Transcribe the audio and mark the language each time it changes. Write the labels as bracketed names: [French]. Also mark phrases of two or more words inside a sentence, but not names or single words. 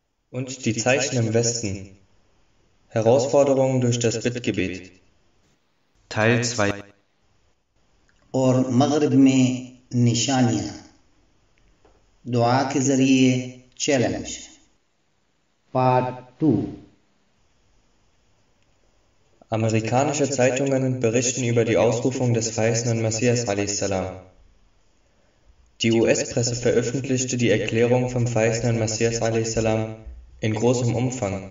[German] Und die Zeichen im Westen. Herausforderungen durch das Bittgebet. Teil 2. [Urdu] اور مغرب میں نشانیاں، دعا کے ذریعے چیلنج. पार्ट 2। [German] Amerikanische Zeitungen berichten über die Ausrufung des verheißenen Messias a.s. Die US-Presse veröffentlichte die Erklärung vom verheißenen Messias a.s. in großem Umfang.